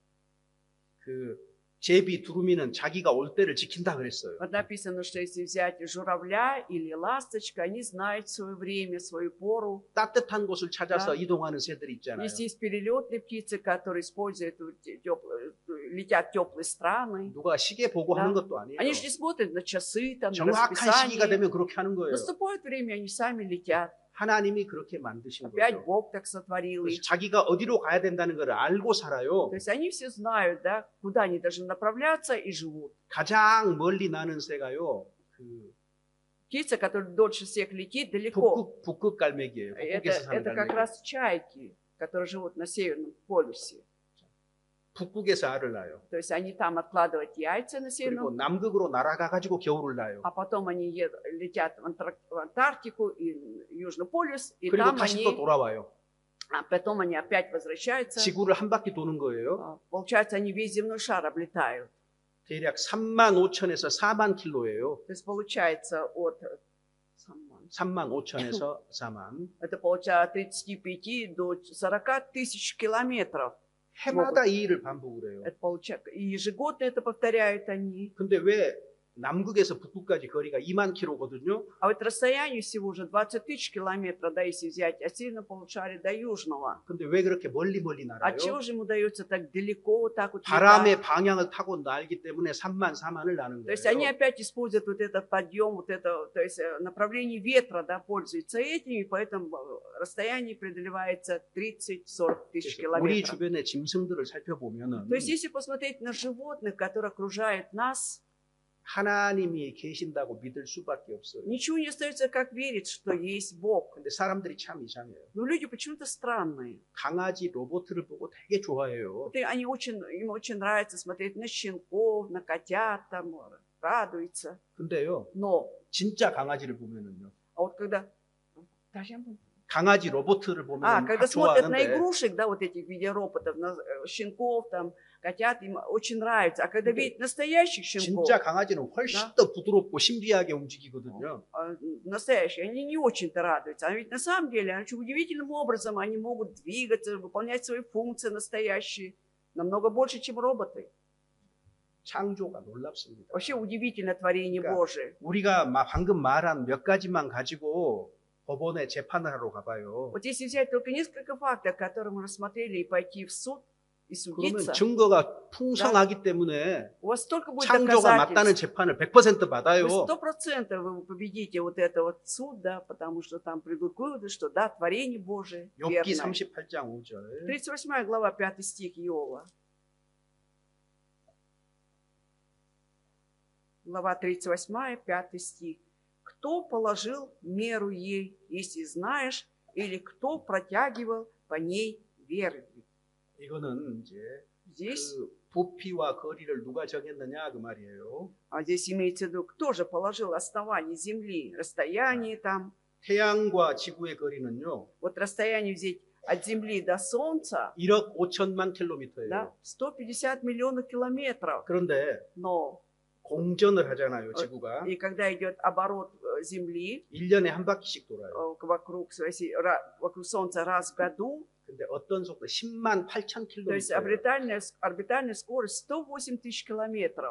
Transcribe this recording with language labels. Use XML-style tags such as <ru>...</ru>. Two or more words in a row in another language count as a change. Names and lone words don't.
<ko>그 제비 두루미는 자기가 올 때를 지킨다 그랬어요.</ko> <ru>Вот написано, что если взять журавля или ласточка, они знают свое время, свою пору.</ru> <ko>따뜻한 곳을 찾아서</ko> <ru>Да.</ru> <ko>이동하는 새들이 있잖아요.</ko> <ru>Есть перелетные птицы, которые используют, летят в теплые страны.</ru> <ko>누가 시계 보고</ko> <ru>Да.</ru> <ko>하는 것도 아니에요.</ko> <ru>Они же не смотрят на часы, там, на</ru> <ko>정확한 시기가</ko> <ru>расписание.</ru> <ko>되면 그렇게 하는 거예요.</ko> <ru>Наступает время, они сами летят.</ru> <ko>하나님이 그렇게 만드신</ko> <ru>Опять</ru> <ko>거죠.</ko> <ru>Бог так сотворил</ru> <ko>그래서</ko> <ru>их.</ru> <ko>자기가 어디로 가야 된다는 걸 알고 살아요.</ko> <ru>То есть они все знают, да, куда они должны направляться и живут.</ru> <ko>가장 멀리 나는 새가요. 그</ko> <ru>Птица, которая дольше всех летит, далеко.</ru> <ko>북극 갈매기예요. 북극에서 사는</ko> <ru>Это как</ru> <ko>갈매기.</ko> <ru>раз чайки, которые живут на Северном полюсе.</ru> <ko>북극에서 알을 낳아요.</ko> <ru>То есть они там откладывают яйца на</ru> <ko>그리고</ko> <ru>Северном,</ru> <ko>남극으로 날아가 가지고 겨울을 낳아요.</ko> <ru>а потом они летят в Антарктику и Южный полюс, и</ru> <ko>그리고</ko> <ru>там</ru> <ko>다시 또</ko> <ru>они,</ru> <ko>돌아와요.</ko> <ru>а потом они опять возвращаются.</ru> <ko>지구를 한 바퀴 도는 거예요.</ko> <ru>Получается, они весь земной шар облетают.</ru> <ko>대략 3만 5천에서 4만 킬로예요.</ko> <ru>То есть получается от</ru> <ko>3만 5천에서 4만.</ko> <ru>это получается от 35 до 40 тысяч километров.</ru> <ko>해마다 이 일을 반복을 해요.</ko> <ru>Это получается, и ежегодно это повторяют они.</ru> <ko>근데 왜 남극에서 북극까지 거리가 2만 킬로거든요.</ko> <ru>А вот расстояние всего уже 20 тысяч километров, да, если взять от северного полушария до южного.</ru> <ko>근데 왜 그렇게 멀리</ko> <ru>А чего</ru> <ko>날아요?</ko> <ru>же ему удается так далеко, так вот</ru> <ko>바람의</ko> <ru>летать?</ru> <ko>방향을 та고 날기 때문에 3만 4만을 나는</ko> <ru>То есть они</ru> <ko>거예요.</ko> <ru>опять используют вот этот подъем, вот это, то есть направление ветра, да, пользуются этими, поэтому расстояние преодолевается 30-40 тысяч</ru> <ko>우리</ko> <ru>километров.</ru> <ko>주변의 짐승들을 살펴보면은</ko> <ru>То есть если посмотреть на животных, которые окружают нас,</ru> <ko>하나님이 계신다고 믿을 수밖에 없어요.</ko> <ru>ничего не остается, как верить, что есть Бог.</ru> <ko>근데 사람들이 참 이상해요.</ko> <ru>Но люди почему-то странные.</ru> <ko>강아지 로봇을 보고 되게 좋아해요.</ko> <ru>Вот им очень нравится смотреть на щенков, на котят, там, радуются.</ru> <ko>근데요,</ko> <ru>Но,</ru> <ko>진짜 강아지를 보면은요,</ko> <ru>а вот когда... Даже я помню.</ru> <ko>강아지 로봇을 보면</ko> <ru>Когда</ru> <ko>막</ko> <ru>смотрят на</ru> <ko>좋아하는데</ko> <ru>игрушек, да, вот этих в виде роботов, на щенков, там, котят, им очень нравится. А когда</ru> <ko>근데</ko> <ru>видят настоящих щенков,</ru> <ko>진짜 강아지는 훨씬</ko> <ru>Да.</ru> <ko>더 부드럽고 신비하게 움직이거든요.</ko> <ru>настоящие, они не очень-то радуются. А ведь на самом деле, очень удивительным образом они могут двигаться, выполнять свои функции настоящие, намного больше, чем роботы.</ru> <ko>창조가 놀랍습니다.</ko> <ru>Вообще удивительное творение</ru> <ko>그러니까</ko> <ru>Божие.</ru> <ko>우리가 방금 말한 몇 가지만 가지고 법원에 재판을 하러 가봐요.</ko> <ru>Вот если взять только несколько фактов, которые мы рассмотрели, и пойти в суд и</ru> <ko>그러면</ko> <ru>судиться,</ru> <ko>증거가 풍성하기 때문에</ko> <ru>у вас столько будет</ru> <ko>창조가 맞다는</ko> <ru>доказательств.</ru> <ko>재판을 100% 받아요.</ko> <ru>Вы 100% вы победите вот это вот суд, да, потому что там придут к выводу, что да, творение Божие</ru> <ko>욥기</ko> <ru>верное.</ru> <ko>38장 5절.</ko> <ru>38 глава, 5 стих Иова. Глава 38, 5 стих. Кто положил меру ей, если знаешь, или кто протягивал по ней верви?</ru> <ko>이거는 이제</ko> <ru>Здесь,</ru> <ko>그 부피와 거리를 누가 정했느냐 그 말이에요.</ko> <ru>здесь имеется в виду, кто же положил основание земли, расстояние там.</ru> <ko>태양과 지구의 거리는요.</ko> <ru>Вот расстояние взять от земли до солнца,</ru> <ko>1억 5천만 킬로미터예요.</ko> <ru>да, 150 миллионов километров.</ru> <ko>그런데</ko> <ru>Но</ru> <ko>공전을 하잖아요, 지구가.</ko> <ru>и когда идет оборот Земли</ru> <ko>1년에 한 바퀴씩 돌아요.</ko> <ru>вокруг Солнца раз в году,</ru> <ko>근데 어떤 속도 10만 8천</ko> <ru>То есть</ru> <ko>킬로미터.</ko> <ru>орбитальная скорость 108 тысяч километров.</ru>